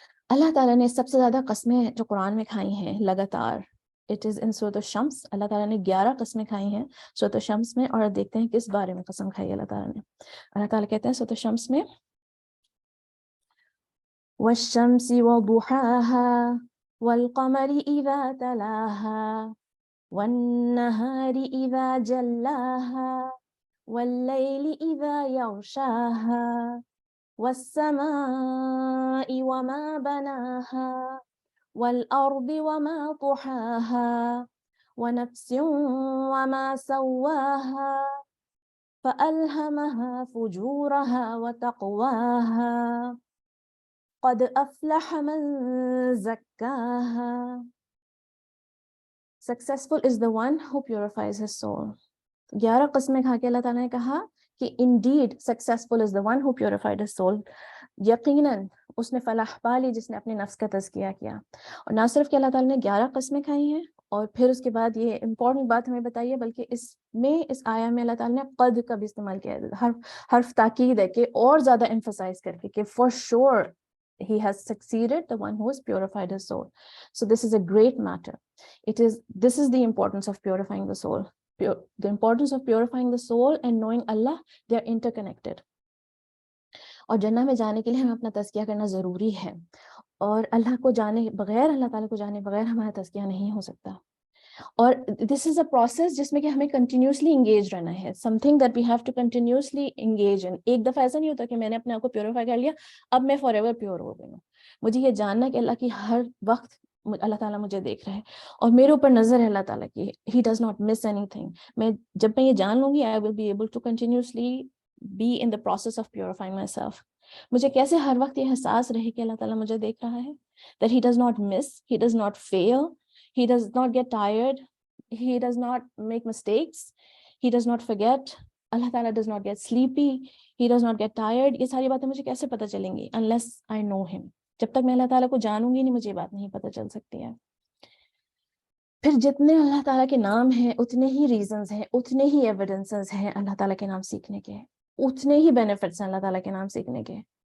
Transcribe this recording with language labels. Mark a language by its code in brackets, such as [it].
[ur] اللہ تعالیٰ نے سب سے زیادہ قسمیں جو قرآن میں کھائی ہیں لگاتار, اٹ از ان سورۃ الشمس. اللہ تعالیٰ نے 11 قسمیں کھائی ہیں سورۃ الشمس میں, اور دیکھتے ہیں کس بارے میں قسم کھائی اللہ تعالیٰ نے. اللہ تعالیٰ کہتے ہیں سورۃ الشمس میں والشمس وضحاها والقمر اذا تلاها [ar] والنهار إذا جلاها والليل إذا يغشاها والسماء وما بناها والأرض وما طحاها ونفس وما سواها فألهمها فجورها وتقواها قد أفلح من زكاها. [en] Successful is the one who purifies his soul. 11 قسمیں کھا کے اللہ تعالیٰ نے کہا کہ indeed successful is the one who purified his soul. [ur] یقیناً اس نے فلاح پا لی جس نے اپنے نفس کا تزکیہ کیا. اور نہ صرف کہ اللہ تعالیٰ نے 11 قسمیں کھائی ہیں اور پھر اس کے بعد یہ امپورٹنٹ بات ہمیں بتائیے، بلکہ اس میں اس آیا میں اللہ تعالیٰ نے قد کا بھی استعمال کیا ہے، حرف تاکید ہے کہ اور زیادہ emphasize کر کے کہ for sure he has succeeded, the one who has purified his soul. [en] So this is a great matter. This is the importance of purifying the soul. The importance of purifying the soul and knowing Allah, they are interconnected. [ur] اور جنت میں جانے کے لیے ہمیں اپنا تزکیہ کرنا ضروری ہے، اور اللہ کو جانے بغیر، اللہ تعالیٰ کو جانے بغیر ہمارا تزکیہ نہیں ہو سکتا. اور دس از اے پروسیس جس میں کہ ہمیں کنٹینیوسلی انگیج رہنا ہے. Some thing that we have to continuously engage in. ایک دفعہ ایسا نہیں ہوتا کہ میں نے اپنے آپ کو پیوریفائی کر لیا اب میں فار ایور پیور ہو گئی ہوں. مجھے یہ جاننا کہ اللہ کی ہر وقت اللہ تعالیٰ مجھے دیکھ رہا ہے اور میرے اوپر نظر ہے اللہ تعالیٰ کی. [en] He does not miss any thing. جب میں یہ جان لوں گی آئی will be able to continuously be in the process of purifying my self. مجھے کیسے ہر وقت یہ احساس رہے کہ اللہ تعالیٰ مجھے دیکھ رہا ہے, that he does not miss, he does not fail, he does not get tired, he does not make mistakes, he does not forget, اللہ تعالیٰ does not get sleepy, he does not get tired. [ur] یہ ساری باتیں مجھے کیسے پتہ چلیں گی unless I know him. جب تک میں اللہ تعالیٰ کو جانوں گی نہیں مجھے یہ بات نہیں پتہ چل سکتی ہے. پھر جتنے اللہ تعالیٰ کے نام ہیں اتنے ہی ریزنز ہیں, اتنے ہی ایویڈنسز ہیں اللہ تعالیٰ کے نام سیکھنے کے, اتنے ہی بینیفٹس ہیں اللہ تعالیٰ کے نام سیکھنے کے.